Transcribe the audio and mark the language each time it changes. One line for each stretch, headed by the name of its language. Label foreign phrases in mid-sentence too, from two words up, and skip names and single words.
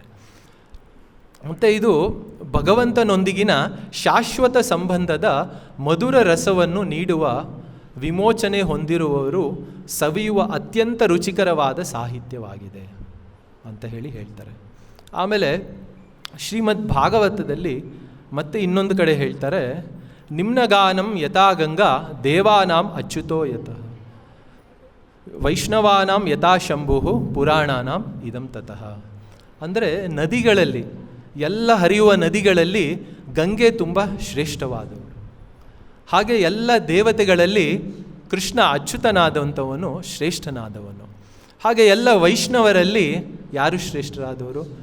Kannada: ಮತ್ತು ಇದು ಭಗವಂತನೊಂದಿಗಿನ ಶಾಶ್ವತ ಸಂಬಂಧದ ಮಧುರ ರಸವನ್ನು ನೀಡುವ ವಿಮೋಚನೆ ಹೊಂದಿರುವವರು ಸವಿಯುವ ಅತ್ಯಂತ ರುಚಿಕರವಾದ ಸಾಹಿತ್ಯವಾಗಿದೆ ಅಂತ ಹೇಳಿ ಹೇಳ್ತಾರೆ. ಆಮೇಲೆ ಶ್ರೀಮದ್ ಭಾಗವತದಲ್ಲಿ ಮತ್ತೆ ಇನ್ನೊಂದು ಕಡೆ ಹೇಳ್ತಾರೆ,
Sanskrit: ನಿಮ್ನಗಾನಂ ಯಥಾ ಗಂಗಾ ದೇವಾನಾಂ ಅಚ್ಯುತೋ ಯತಃ ವೈಷ್ಣವಾನಾಂ ಯಥಾ ಶಂಭು ಪುರಾಣಾನಾಂ ಇದಂ ತತಃ.
Kannada: ಅಂದರೆ ನದಿಗಳಲ್ಲಿ, ಎಲ್ಲ ಹರಿಯುವ ನದಿಗಳಲ್ಲಿ ಗಂಗೆ ತುಂಬ ಶ್ರೇಷ್ಠವಾದವಳು, ಹಾಗೆ ಎಲ್ಲ ದೇವತೆಗಳಲ್ಲಿ ಕೃಷ್ಣ ಅಚ್ಯುತನಾದಂಥವನು ಶ್ರೇಷ್ಠನಾದವನು. ಹಾಗೆ ಎಲ್ಲ ವೈಷ್ಣವರಲ್ಲಿ ಯಾರು ಶ್ರೇಷ್ಠರಾದವರು?